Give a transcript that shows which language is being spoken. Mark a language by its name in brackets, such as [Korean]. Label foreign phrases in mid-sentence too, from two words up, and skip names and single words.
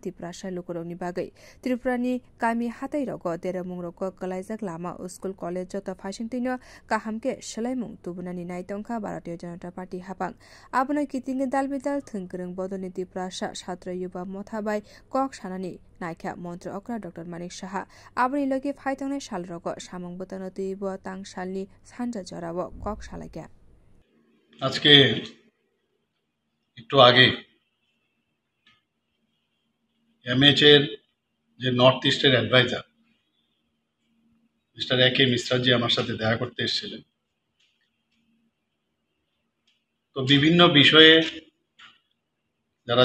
[Kok Borok] tiprasa lukuroni bagai Tripurani kami hatai rogo deremung rogo kalaijak lama school college jota Washington kahamke selaimung tubunani naitongka Bharatiya Janata Party hapang abunai kitinge dalbidal thungkrung bodoni tiprasa chhatra yuba mothabai kok sanani naikha Montri okra Dr.Manik saha abuni logi phaitongne sal rogo samung botano tuibo tang salni sanja jorawo kok salaika [Bangla] আজকে একটু আগে এমএচ এর যে [English] North East advisor [Bangla] মিস্টার AK.Mishra জি আমার সাথে দেখা করতে এসেছিলেন তো বিভিন্ন বিষয়ে যারা